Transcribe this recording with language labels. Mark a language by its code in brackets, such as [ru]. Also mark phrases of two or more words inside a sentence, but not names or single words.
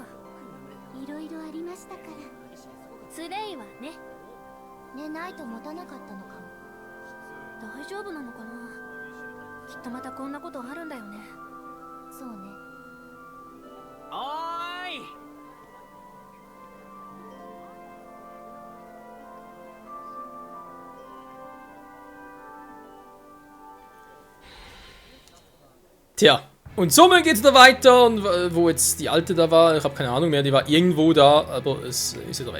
[ja] いろいろありましたから。スレイはね。寝ないと持たなかったのかも。大丈夫なのかな。きっとまたこんなことあるんだよね。そうね。おーい。 [de] Tja, und somit geht's da weiter. Und wo jetzt die alte da war, ich habe keine Ahnung mehr, die war irgendwo da, aber es ist wieder weg.